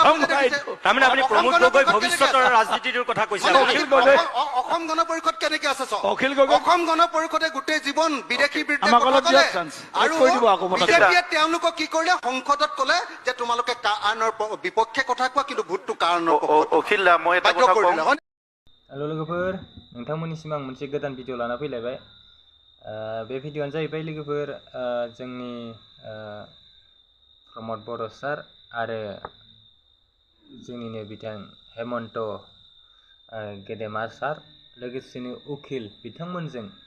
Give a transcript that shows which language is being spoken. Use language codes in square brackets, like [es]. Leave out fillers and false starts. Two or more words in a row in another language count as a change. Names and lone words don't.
[as] তাৰমানে আপুনি প্ৰমোদ গগৈ ভৱিষ্যতৰ ৰাজনীতিটোৰ কথা কৈছে অসম গণ পৰিষদ কেনেকে আছে অখিল গগৈ অসম গণ পৰিষদে গোটেই জীৱন বিদেশী বিৰুদ্ধে আমাক অলপ কথা ক'লে দিয়ক চান্স। আৰু কৈ দিব আকৌ পতককে। বিজেপিয়ে তেওঁলোকক কি কৰিলে সংসদত ক'লে যে তোমালোকে কাৰণৰ বিপক্ষে কথা কোৱা কিন্তু ভোটটো কাৰণৰ अखिल दा मैं এটা কথা কম [brx] हेल' लोगोफोर नोंथांमोननिसिम आं मोनसे गोदान भिडिअ लाना फैलायबाय बे भिडिअआनो जाहैबाय लोगोफोर जोंनि प्रमद बर' सार आरो जोंनिनो बिथां हेमन्त गेदेमा सार लोगोसेनो उखिल बिथांमोनजों